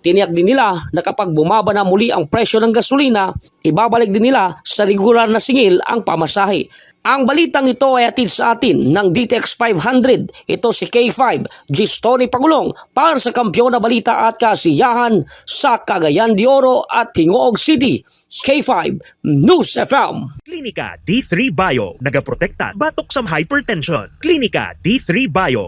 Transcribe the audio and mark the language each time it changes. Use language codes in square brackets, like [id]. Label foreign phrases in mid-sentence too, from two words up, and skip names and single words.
[tl] Tiniyak din nila na kapag bumaba na muli ang presyo ng gasolina, ibabalik din nila sa regular na singil ang pamasahe. Ang balitang ito ay atid sa atin ng DTX 500. Ito si K5, G-Story Pagulong para sa Kampiyon na Balita at Kasiyahan sa Cagayan de Oro at Hingoog City. K5 News FM. [ceb] Klinika D3 Bio, nagaprotekta batok sa hypertension. Klinika D3 Bio.